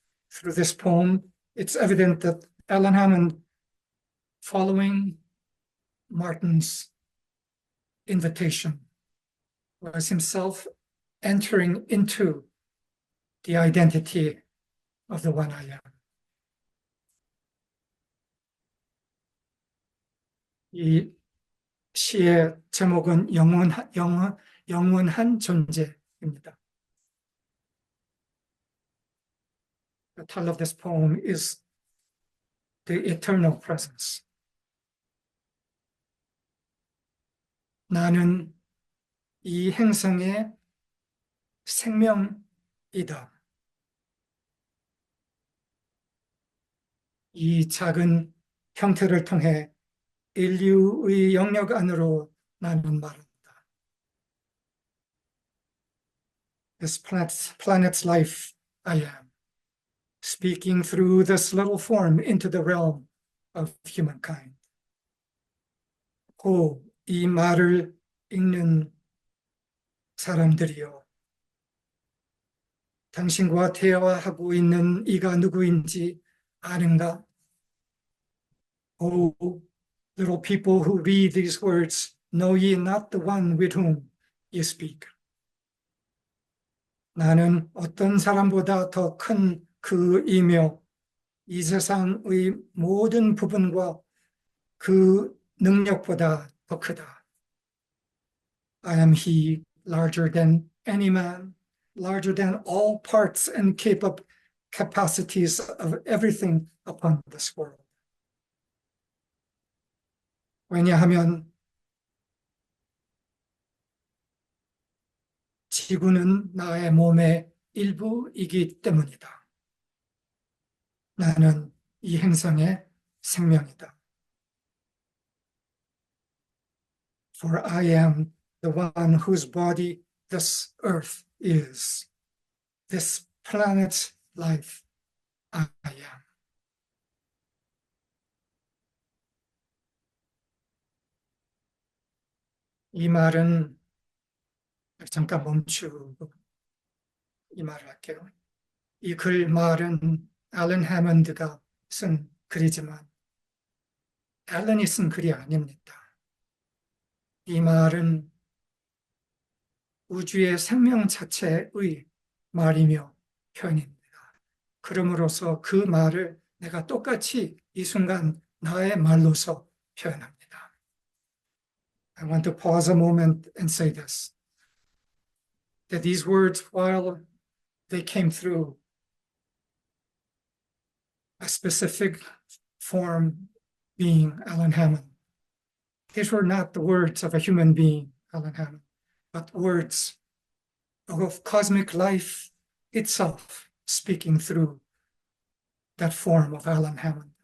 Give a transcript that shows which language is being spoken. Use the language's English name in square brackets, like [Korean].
[English] Through this poem, it's evident that Alan Hammond, following Martin's invitation, was himself entering into the identity of the one I am. [Korean] 이 시의 제목은 영원한 존재입니다. [English] The title of this poem is The Eternal Presence. [Korean] 나는 이 행성의 생명이다. 이 작은 형태를 통해 인류의 영역 안으로 나는 말한다. [English] This planet's life I am, speaking through this little form into the realm of humankind. [Korean] 이 말을 읽는 사람들이여, 당신과 대화하고 있는 이가 누구인지 아는가? [English] O little people who read these words, know ye not the one with whom you speak? [Korean] 나는 어떤 사람보다 더 큰 그이며 이 세상의 모든 부분과 그 능력보다 더 크다. [English] I am he, larger than any man, larger than all parts and capacities of everything upon this world. [Korean] 왜냐하면 지구는 나의 몸의 일부이기 때문이다. 나는 이 행성의 생명이다. [English] For I am the one whose body this earth is. This planet's life I am. [Korean] 이 말은 잠깐 멈추고 이 말을 할게요. 이 글 말은 앨런 해먼드가 쓴 글이지만 앨런이 쓴 글이 아닙니다. 이 말은 우주의 생명 자체의 말이며 표현입니다. 그러므로서 그 말을 내가 똑같이 이 순간 나의 말로서 표현합니다. [English] I want to pause a moment and say this, that these words, while they came through a specific form being Alan Hammond, these were not the words of a human being, Alan Hammond, but words of cosmic life itself speaking through that form of Alan Hammond.